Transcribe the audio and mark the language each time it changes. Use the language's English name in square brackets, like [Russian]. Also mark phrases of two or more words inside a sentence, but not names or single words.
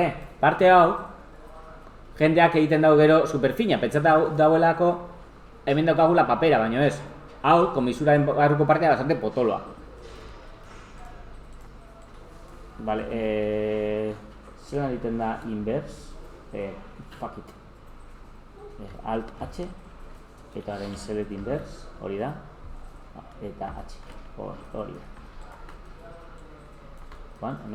[Basque] Parte hau, jendeak egiten dago gero superfina, pentsata dauelako hemen daukagula papera, baino ez. Hau, komisuraren barruko partea bastante potoloa. Vale, zelan egiten da inverse? [English] Fuck it. Alt H. [Basque] Eta haren [English] select inverse, [Basque] hori da. Eta H, hori da. Juan, hemen.